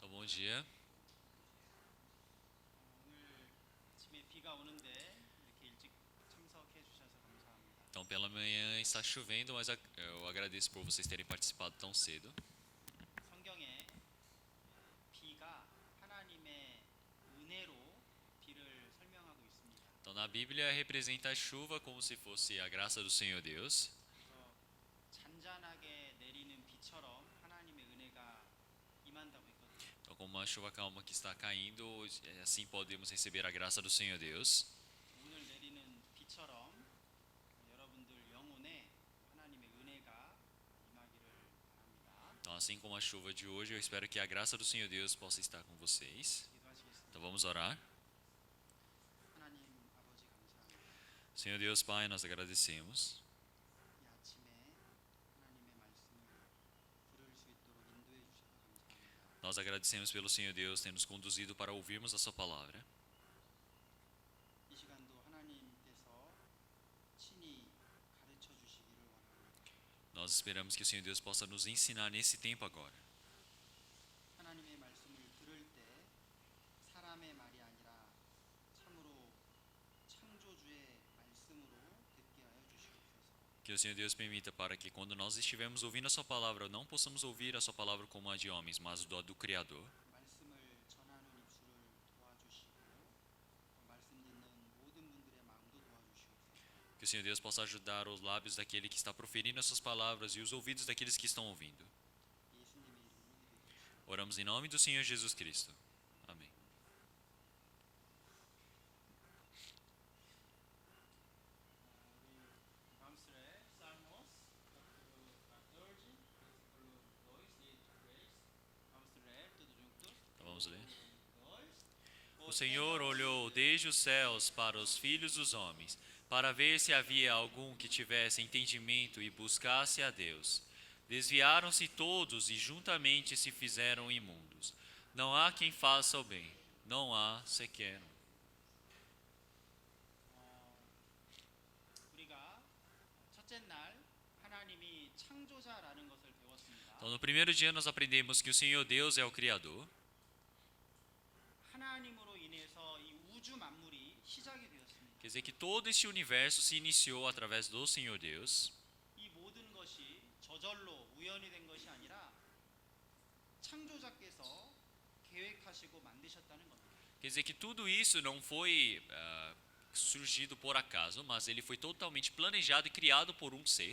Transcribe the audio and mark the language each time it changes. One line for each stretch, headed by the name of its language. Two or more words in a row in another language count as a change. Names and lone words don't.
Portuguese: dia.
Korean: 오늘 아침에 비가 오는데 이렇게 일찍 참석해 주셔서 감사합니다.
Portuguese: Então, pela manhã está chovendo, mas eu agradeço por vocês terem participado tão cedo.
Korean: 성경에 비가 하나님의 은혜로 비를 설명하고 있습니다.
Portuguese: Então, na Bíblia representa a chuva como se fosse a graça do Senhor Deus.
Korean: 그래서 잔잔하게 내리는 비처럼 하나님의 은혜가 임한다고 했거든요.
Portuguese: Então, como uma chuva calma que está caindo, assim podemos receber a graça do Senhor Deus.
Korean: 오늘 내리는 비처럼 여러분들 영혼에 하나님의 은혜가 임하기를 바랍니다.
Portuguese: Então, assim como a chuva de hoje, eu espero que a graça do Senhor Deus possa estar com vocês.
Korean: 기도하시겠습니다.
Portuguese: Então, vamos orar.
Korean: 하나님 아버지 감사합니다.
Portuguese: Senhor Deus Pai, nós agradecemos.
Korean: 이 아침에 하나님의 말씀을 들을 수 있도록 인도해 주셔서 감사합니다.
Portuguese: Nós agradecemos pelo Senhor Deus ter nos conduzido para ouvirmos a Sua palavra.
Korean: 이 시간도 하나님께서 친히 가르쳐 주시기를 원합니다.
Portuguese: Nós esperamos que o Senhor Deus possa nos ensinar nesse tempo agora.
Korean: 하나님의 말씀을 들을 때 사람의 말이 아니라 참으로 창조주의 말씀으로 듣게 하여 주시옵소서.
Portuguese: Que o Senhor Deus permita para que quando nós estivermos ouvindo a Sua palavra, não possamos ouvir a Sua palavra como a de homens, mas do Criador.
Korean: 말씀을 전하는 입술을 도와주시고 말씀 듣는 모든 분들의 마음도 도와주시옵소서.
Portuguese: Que o Senhor Deus possa ajudar os lábios daquele que está proferindo as Suas palavras e os ouvidos daqueles que estão ouvindo.
Korean: 예수님의 이름으로 기도드립니다.
Portuguese: Oramos em nome do Senhor Jesus Cristo. Amém.
Korean: 우리 다음 주에
Portuguese: Salmos chapter 14 versículo 2 e 3. Vamos ler tudo juntos? Então vamos ler. 2. O Senhor olhou desde os céus para os filhos dos homens, para ver se havia algum que tivesse entendimento e buscasse a Deus. Desviaram-se todos e juntamente se fizeram imundos. Não há quem faça o bem, não há sequer um.
Korean: 우리가 첫째 날 하나님이 창조자라는 것을 배웠습니다.
Portuguese: Então, no primeiro dia nós aprendemos que o Senhor Deus é o Criador.
Korean: 하나님으로 인해서 이 우주 만물이 시작이 되었습니다.
Portuguese: Quer dizer que todo este universo se iniciou através do Senhor Deus.
Korean: 이 모든 것이 저절로 우연이 된 것이 아니라 창조자께서 계획하시고 만드셨다는 겁니다.
Portuguese: Quer dizer que tudo isso não foi surgido por acaso, mas ele foi totalmente planejado e criado por um ser.